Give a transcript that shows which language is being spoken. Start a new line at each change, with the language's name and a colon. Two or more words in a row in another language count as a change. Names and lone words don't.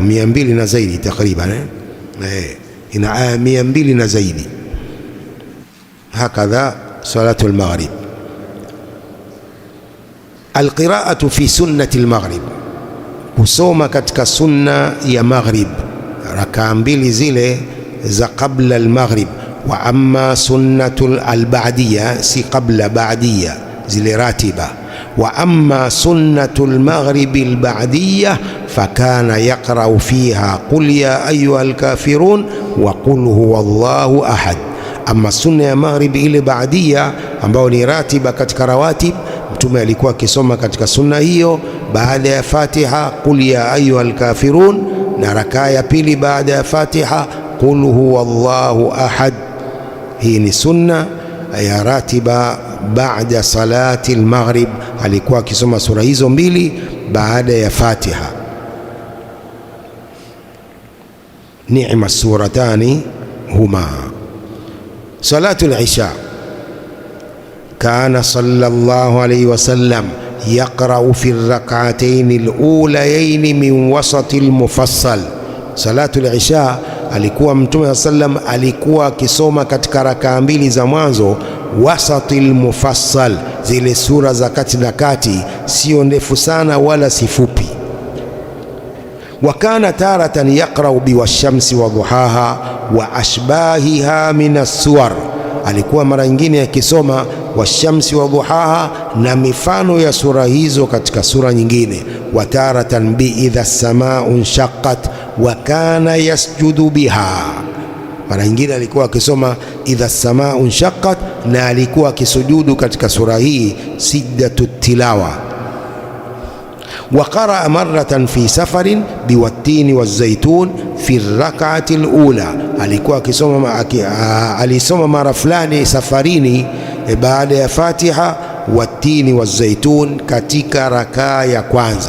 Swahili: 200 na zaidi takriban, ina aya 200 na zaidi.
Arabic: هكذا صلاة المغرب. القراءة في سنة المغرب,
Swahili: kusoma katika sunna ya maghrib rakaa mbili zile za
Arabic: قبل المغرب. وأما السنة البعدية,
Swahili: si qabla, ba'diyya zile ratiba.
Arabic: وأما سنة المغرب البعدية فكان يقرأ فيها قل يا أيها الكافرون وقل هو الله أحد.
Swahili: Amma sunna ya maghrib ile ba'diyya ambayo ni ratiba katika rawatib, Mtume alikuwa akisoma katika sunna hiyo baada ya Fatiha
Arabic: قل يا أيها الكافرون,
Swahili: na rakaa ya pili baada ya Fatiha
Arabic: قل هو الله أحد.
Swahili: Hii ni sunna ya ratiba baada
Arabic: صلاة المغرب,
Swahili: alikuwa akisoma sura hizo mbili baada ya Fatiha.
Arabic: نعم السورتان هما. صلاة العشاء كان صلى الله عليه وسلم يقرأ في الركعتين الأوليين من وسط المفصل. صلاة العشاء
Swahili: alikuwa Mtume sallam alikuwa akisoma katika rakaa mbili za mwanzo
Arabic: وسط المفصل,
Swahili: zile sura za kati na kati, sio ndefu sana wala si fupi.
Arabic: وكان تارة يقرأ بالشمس وضحاها وأشباهها من السور,
Swahili: alikuwa mara nyingine akisoma
Arabic: والشمس وضحاها
Swahili: na mifano ya sura hizo katika sura nyingine.
Arabic: وتارة بإذا السماء انشقت وكان يسجد بها,
Swahili: Mara nyingine alikuwa akisoma
Arabic: إذا السماء انشقت,
Swahili: na alikuwa akisujudu katika sura hii
Arabic: سجدة تلاوة. وقرأ مرة في سفر بالتين والزيتون في الركعة الأولى,
Swahili: alikuwa alisoma mara fulani safarini baada ya Fatiha
Arabic: والتين والزيتون
Swahili: katika rakaa ya kwanza.